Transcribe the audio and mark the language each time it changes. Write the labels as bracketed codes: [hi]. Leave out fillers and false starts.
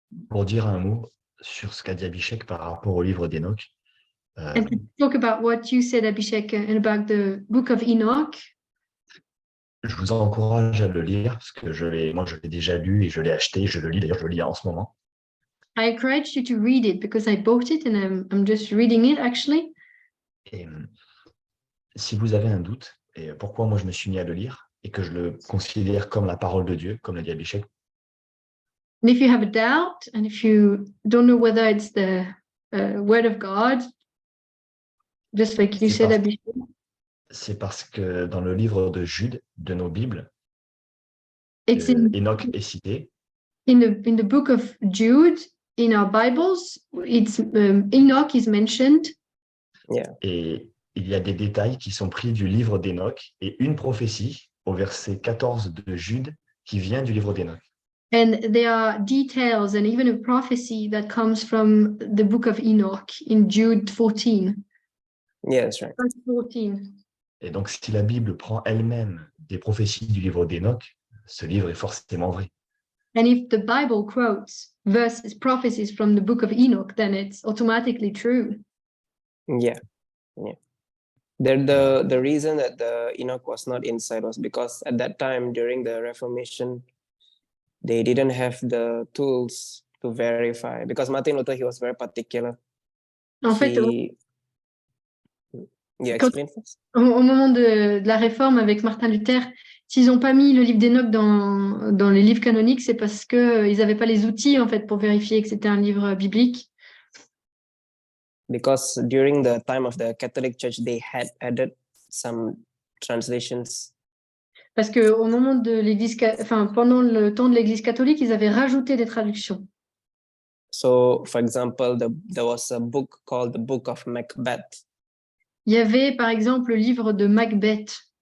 [fr] Pour dire un mot sur ce qu'a dit Abhishek par rapport au livre d'Enoch, [en] And to talk about what you said, Abhishek, and about the book of Enoch. [fr] je vous encourage à le lire parce que moi je l'ai déjà lu et je l'ai acheté, je le lis, d'ailleurs je le lis en ce moment. [en] I encourage you to read it because I bought it and I'm just reading it actually. [fr] Et si vous avez un doute, et pourquoi moi je me suis mis à le lire et que je le considère comme la parole de Dieu, comme l'a dit Abhishek, [en] And if you have a doubt and if you don't know whether it's the word of God, just like you said, Abhishek, [fr] c'est parce que dans le livre de Jude, de nos Bibles, [en] it's in [fr] Enoch est cité, [en] in the book of Jude in our Bibles. It's Enoch is mentioned. [fr] et il y a des détails qui sont pris du livre d'Enoch et une prophétie au verset 14 de Jude qui vient du livre d'Enoch. [en] And there are details and even a prophecy that comes from the book of Enoch in Jude 14. Yeah, that's right. Verse 14. [fr] Et donc, si la Bible prend elle-même des prophéties du livre d'Enoch, ce livre est forcément vrai. [en] And if the Bible quotes verses, prophecies from the book of Enoch, then it's automatically true. Yeah. The reason that the Enoch was not inside was because at that time during the Reformation, they didn't have the tools to verify, because Martin Luther, he was very particular. [fr] En fait, [en] He You [fr] Quand- [en] explain first. [fr] Au moment de la réforme avec Martin Luther, s'ils n'ont pas mis le livre d'Enoch dans les livres canoniques, c'est parce qu'ils n'avaient pas les outils en fait pour vérifier que c'était un livre biblique. [en] Because during the time of the Catholic Church, they had added some translations. [fr] Parce que au moment de l'Église, pendant le temps de l'Église catholique, ils avaient rajouté des traductions. [en] So, for example, there was a book called the Book of Macbeth. [fr] Il y avait par exemple le livre de Macbeth.